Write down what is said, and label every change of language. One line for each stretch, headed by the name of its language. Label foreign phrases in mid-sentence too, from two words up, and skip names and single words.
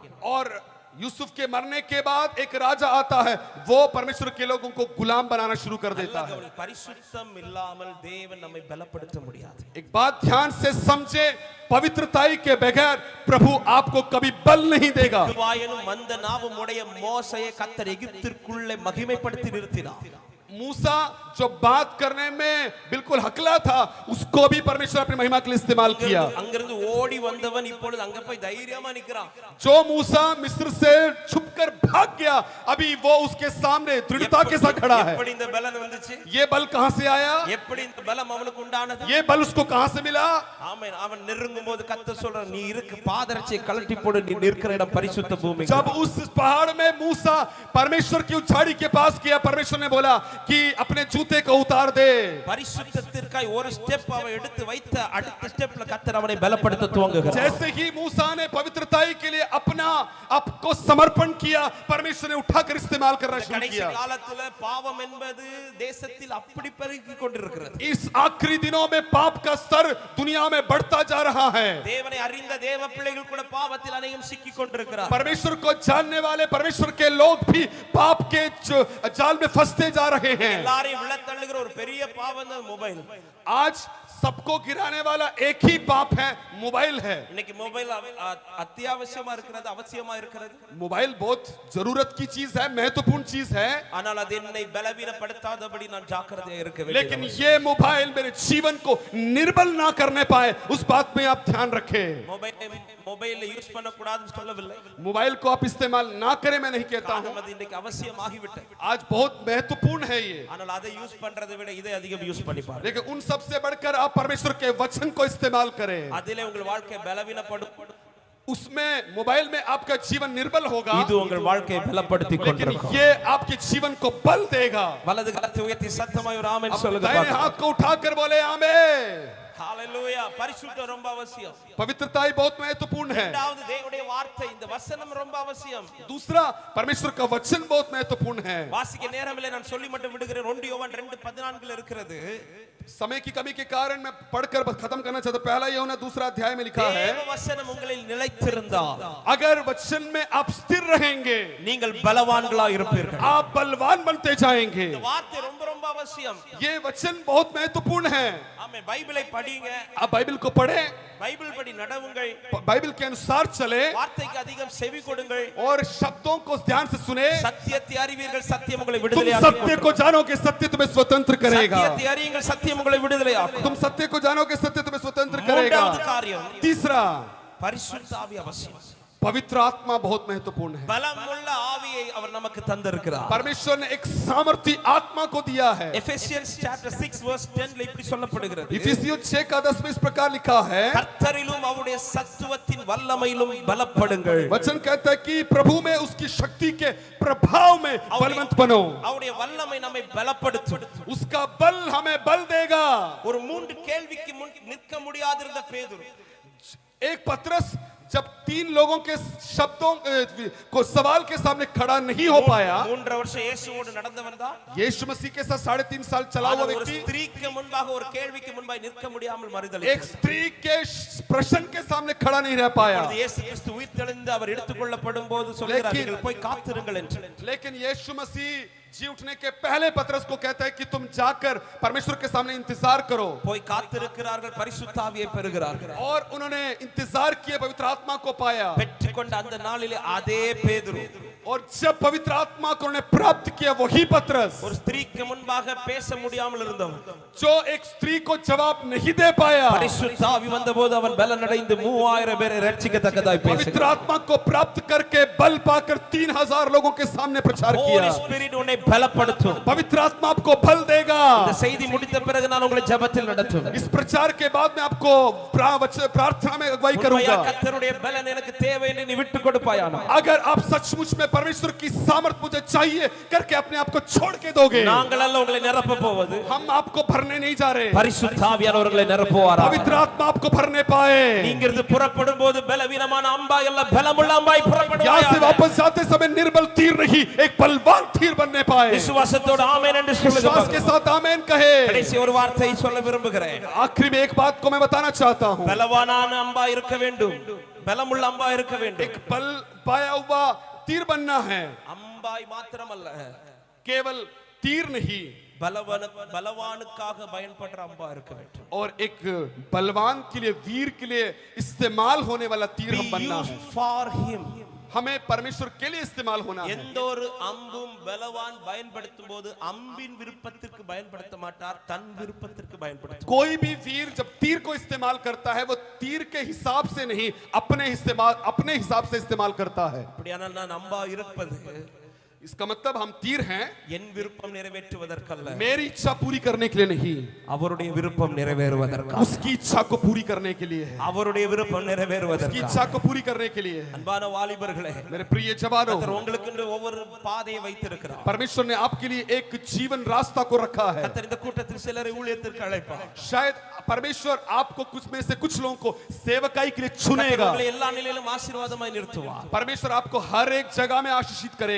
Hindi: और यूसुफ के मरने के बाद एक राजा आता है, वो परमेश्वर के लोगों को गुलाम बनाना शुरू कर देता है।
Tamil: பரிசுத்தம் இல்லாமல் தேவன் நம்மை பலப்படுத்த முடியாது.
Hindi: एक बात ध्यान से समझे, पवित्रताई के बगैर प्रभु आपको कभी बल नहीं देगा।
Tamil: வாயனும் மந்த நாவும் உடைய மோசேயை கர்த்தர் எகிப்திற்குள்ளே மகிமைப்படுத்தி நிறுத்தினார்.
Hindi: मूसा जो बात करने में बिल्कुल हकला था, उसको भी परमेश्वर अपनी महिमा के लिए इस्तेमाल किया।
Tamil: அங்கிருந்து ஓடி வந்தவன் இப்பொழுது அங்க போய் தைரியமா நிக்கிறான்.
Hindi: जो मूसा मिस्र से छुपकर भाग गया, अभी वो उसके सामने दृढ़ता के साथ खड़ा है।
Tamil: எப்படி இந்த பலன் வந்துச்சு?
Hindi: ये बल कहां से आया?
Tamil: எப்படி இந்த பலம் அவனுக்கு உண்டானது?
Hindi: ये बल उसको कहां से मिला?
Tamil: ஆமென். அவன் நெருங்கும்போது கர்த்தர் சொல்றார், நீ இருக்கு பாதரட்சியை கழட்டி போடு, நீ நிற்கிற இடம் பரிசுத்த பூமி.
Hindi: जब उस पहाड़ में मूसा परमेश्वर की उछाड़ी के पास किया, परमेश्वर ने बोला कि अपने जूते को उतार दे।
Tamil: பரிசுத்தத்திற்காய் ஒரு ஸ்டெப் அவன் எடுத்து வைத்த அடுத்த ஸ்டெப்ல கர்த்தர் அவனை பலப்படுத்த துவங்குகிறார்.
Hindi: जैसे ही मूसा ने पवित्रताई के लिए अपना आपको समर्पण किया, परमेश्वर ने उठाकर इस्तेमाल करना शुरू
Tamil: கடைசி
Hindi: किया।
Tamil: காலத்துல பாவம் என்பது தேசத்தில் அப்படி பெருகிக் கொண்டிருக்கிறது.
Hindi: इस आखिरी दिनों में पाप का स्तर दुनिया में बढ़ता जा रहा है।
Tamil: தேவனை அறிந்த தேவ பிள்ளைகள் கூட பாவத்தில் அநேகம் சிக்கிக் கொண்டிருக்கிறார்.
Hindi: परमेश्वर को जानने वाले परमेश्वर के लोग भी पाप के जाल में फंसते जा रहे हैं।
Tamil: எல்லாரையும் விழத்தள்ளுகிற ஒரு பெரிய பாவம் தான் மொபைல்.
Hindi: आज सबको गिराने वाला एक ही पाप है, मोबाइल है।
Tamil: இன்னைக்கு மொபைல் அத்தியாவசியமா இருக்கிறது, அவசியமா இருக்கிறது.
Hindi: मोबाइल बहुत जरूरत की चीज है, महत्वपूर्ण चीज है,
Tamil: ஆனால் அது என்னை பலவீனப்படுத்தாதபடி நான் ஜாக்கிரதையா இருக்க வேண்டும்.
Hindi: लेकिन ये मोबाइल मेरे जीवन को निर्बल ना करने पाए, उस बात में आप ध्यान रखें।
English: mobile use
Tamil: பண்ண கூடாதுன்னு சொல்லவில்லை.
Hindi: मोबाइल को आप इस्तेमाल ना करें मैं नहीं कहता हूं,
Tamil: அது இன்னைக்கு அவசியமாகிவிட்டது.
Hindi: आज बहुत महत्वपूर्ण है ये,
Tamil: ஆனால் அதை யூஸ் பண்றதை விட இதை அதிகம் யூஸ் பண்ணி பாருங்க.
Hindi: लेकिन उन सब से बढ़कर आप परमेश्वर के वचन को इस्तेमाल करें।
Tamil: அதிலே உங்கள் வாழ்க்கை பலவீனப்படும்.
Hindi: उसमें मोबाइल में आपका जीवन निर्बल होगा,
Tamil: இது உங்கள் வாழ்க்கையை பலப்படுத்திக்
Hindi: लेकिन
Tamil: கொண்டிருக்கும்.
Hindi: ये आपके जीवन को बल देगा।
Tamil: வலது கரத்தை உயர்த்தி சத்தமாய் ஒரு ஆமென் சொல்லுங்க.
Hindi: दाहिने हाथ को उठाकर बोले आमीन।
Tamil: ஹalleluya. பரிசுத்தம் ரொம்ப அவசியம்.
Hindi: पवित्रताई बहुत महत्वपूर्ण है।
Tamil: இரண்டாவது தேவனுடைய வார்த்தை, இந்த வசனம் ரொம்ப அவசியம்.
Hindi: दूसरा परमेश्वर का वचन बहुत महत्वपूर्ण है।
Tamil: வாசிக்க நேரமில்லை, நான் சொல்லி மட்டும் விடுகிறேன். 2 யோவான் 2:14 இருக்கிறது.
Hindi: समय की कमी के कारण मैं पढ़कर बस खत्म करना चाहता हूं। पहला यूहन्ना दूसरा अध्याय में लिखा है,
Tamil: தேவ வசனம் உங்களில் நிலைத்திருந்தால்
Hindi: अगर वचन में आप स्थिर रहेंगे,
Tamil: நீங்கள் பலவான்களாய் இருப்பீர்கள்.
Hindi: आप बलवान बनते जाएंगे।
Tamil: இந்த வார்த்தை ரொம்ப ரொம்ப அவசியம்.
Hindi: ये वचन बहुत महत्वपूर्ण है।
Tamil: ஆமென். பைபிளை படிங்க,
Hindi: आप बाइबल को पढ़ें,
Tamil: பைபிள் படி நடவுங்கள்,
Hindi: बाइबल के अनुसार चले
Tamil: வார்த்தைக்கு அதிகம் செவி கொடுங்கள்.
Hindi: और शब्दों को ध्यान से सुने।
Tamil: சத்தியத்தை அறிவீர்கள், சத்தியம் உங்களை
Hindi: तुम
Tamil: விடுதலையாக்கும்.
Hindi: सत्य को जानोगे, सत्य तुम्हें स्वतंत्र करेगा।
Tamil: சத்தியத்தை அறியுங்கள், சத்தியம் உங்களை விடுதலையாக்கும்.
Hindi: तुम सत्य को जानोगे, सत्य तुम्हें स्वतंत्र करेगा।
Tamil: மூன்றாவது காரியம்,
Hindi: तीसरा,
Tamil: பரிசுத்த ஆவி அவசியம்.
Hindi: पवित्र आत्मा बहुत महत्वपूर्ण है।
Tamil: பலமுள்ள ஆவியை அவர் நமக்கு தந்திருக்கிறார்.
Hindi: परमेश्वर ने एक सामर्थी आत्मा को दिया है।
Tamil: எபேசியன்ஸ்
English: chapter 6 verse 10
Tamil: ல இப்படி சொல்லப்படுகிறது.
Hindi: इफिसियों 6:10 में इस प्रकार लिखा है,
Tamil: கர்த்தரிலும் அவருடைய சத்துவத்தின் வல்லமையிலும் பலப்படுங்கள்.
Hindi: वचन कहता है कि प्रभु में उसकी शक्ति के प्रभाव में बलवंत बनो।
Tamil: அவருடைய வல்லமை நம்மை பலப்படுத்தும்.
Hindi: उसका बल हमें बल देगा।
Tamil: ஒரு 3 கேள்விக்கு முன் நிற்க முடியாதிருந்த பேதுரு,
Hindi: एक पतरस जब 3 लोगों के शब्दों को सवाल के सामने खड़ा नहीं हो पाया,
Tamil: 3 வருஷம் இயேசுவோடு நடந்தவன் தான்.
Hindi: यीशु मसीह के साथ 3.5 साल चला हुआ
Tamil: ஒரு
Hindi: व्यक्ति,
Tamil: ஸ்திரீக்கு முன்பாக ஒரு கேள்விக்கு முன்பாக நிற்க முடியாமல்
Hindi: एक
Tamil: மறுதலித்தார்.
Hindi: स्त्री के प्रश्न के सामने खड़ा नहीं रह पाया।
Tamil: அப்பொழுது இயேசு கிறிஸ்து உயிர்த்தெழுந்து அவர் எடுத்துக்கொள்ளப்படும் போது சொல்கிறார்,
Hindi: लेकिन-
Tamil: நீங்கள் போய் காத்திருங்கள் என்று.
Hindi: लेकिन यीशु मसीह जी उठने के पहले पतरस को कहता है कि तुम जाकर परमेश्वर के सामने इंतजार करो।
Tamil: போய் காத்திருக்கிறார்கள், பரிசுத்த ஆவியை பெறுகிறார்கள்.
Hindi: और उन्होंने इंतजार किए, पवित्र आत्मा को पाया।
Tamil: பெற்றுக்கொண்ட அந்த நாளிலே அதே பேதுரு
Hindi: और जब पवित्र आत्मा को उन्होंने प्राप्त किया, वही पतरस
Tamil: ஒரு ஸ்திரீக்கு முன்பாக பேச முடியாமல் இருந்தவன்,
Hindi: जो एक स्त्री को जवाब नहीं दे पाया,
Tamil: பரிசுத்த ஆவி வந்தபோது அவன் பலனடைந்து 3000 பேரை ரட்சிக்கத்தக்கதாய்
Hindi: पवित्र
Tamil: பேசுகிறான்.
Hindi: आत्मा को प्राप्त करके बल पाकर 3000 लोगों के सामने प्रचार Holy किया।
Tamil: Spirit உன்னை பலப்படுத்தும்.
Hindi: पवित्र आत्मा आपको बल देगा।
Tamil: இந்த செய்தி முடித்த பிறகு நான் உங்களை ஜெபத்தில் நடத்துவேன்.
Hindi: इस प्रचार के बाद मैं आपको प्रार्थना में अगुवाई
Tamil: உண்மையா
Hindi: करूंगा।
Tamil: கர்த்தருடைய பலன் எனக்கு தேவை என்று நீ விட்டு கொடுப்பாயானா,
Hindi: अगर आप सचमुच में परमेश्वर की सामर्थ मुझे चाहिए करके अपने आप को छोड़ के दोगे,
Tamil: நாங்கள் அல்ல உங்களை நிரப்ப போவது,
Hindi: हम आपको भरने नहीं जा रहे।
Tamil: பரிசுத்த ஆவியானவர்களை நிரப்புவாரா.
Hindi: पवित्र आत्मा आपको भरने पाए।
Tamil: நீங்கிருந்து புறப்படும் போது பலவீனமான அம்பாய் அல்ல, பலமுள்ள அம்பாய்
Hindi: यहाँ से
Tamil: புறப்படுவாயாக.
Hindi: वापस जाते समय निर्बल तीर नहीं, एक बलवान तीर बनने पाए।
Tamil: விசுவாசத்தோடு ஆமென் என்று
Hindi: विश्वास के
Tamil: சொல்லுங்க.
Hindi: साथ आमेन कहे।
Tamil: கடைசி ஒரு வார்த்தை சொல்ல விரும்புகிறேன்.
Hindi: आखिरी में एक बात को मैं बताना चाहता हूँ,
Tamil: பலவானான அம்பா இருக்க வேண்டும், பலமுள்ள அம்பா இருக்க வேண்டும்.
Hindi: एक बल पाया हुआ तीर बनना है,
Tamil: அம்பாய் மாத்திரமல்ல,
Hindi: केवल तीर नहीं,
Tamil: பலவானுக்காக பயன்படுற அம்பா இருக்க வேண்டும்.
Hindi: और एक बलवान के लिए, वीर के लिए इस्तेमाल होने वाला तीर हम बनना है।
English: For him.
Hindi: हमें परमेश्वर के लिए इस्तेमाल होना है।
Tamil: எந்த ஒரு அம்பும் பலவான் பயன்படுத்தும் போது அம்பின் விருப்பத்திற்கு பயன்படுத்த மாட்டார், தன் விருப்பத்திற்கு பயன்படுத்தும்.
Hindi: कोई भी वीर जब तीर को इस्तेमाल करता है, वो तीर के हिसाब से नहीं, अपने हिसाब से इस्तेमाल करता है।
Tamil: அப்படியானால் நான் அம்பா இருப்பது
Hindi: इसका मतलब हम तीर हैं
Tamil: என் விருப்பம் நிறைவேற்றுவதற்கல்ல,
Hindi: मेरी इच्छा पूरी करने के लिए नहीं,
Tamil: அவருடைய விருப்பம் நிறைவேறுவதற்காக,
Hindi: उसकी इच्छा को पूरी करने के लिए है,
Tamil: அவருடைய விருப்பம்
Hindi: उसकी
Tamil: நிறைவேறுவதற்காக.
Hindi: इच्छा को पूरी करने के लिए है।
Tamil: அன்பான வாலிபர்களே,
Hindi: मेरे प्रिय जवानों,
Tamil: கர்த்தர் உங்களுக்கு ஒவ்வொரு பாதையை வைத்திருக்கிறார்.
Hindi: परमेश्वर ने आपके लिए एक जीवन रास्ता को रखा है।
Tamil: கர்த்தர் இந்த கூட்டத்தில் சிலரை ஊழியத்திற்கு அழைப்பார்.
Hindi: शायद परमेश्वर आपको कुछ में से कुछ लोगों को सेवकाई के लिए
Tamil: கர்த்தர்
Hindi: चुनेगा।
Tamil: உங்களை எல்லா நிலையிலும் ஆசீர்வாதமாய் நிறுத்துவார்.
Hindi: परमेश्वर आपको हर एक जगह में आशीषित करेगा।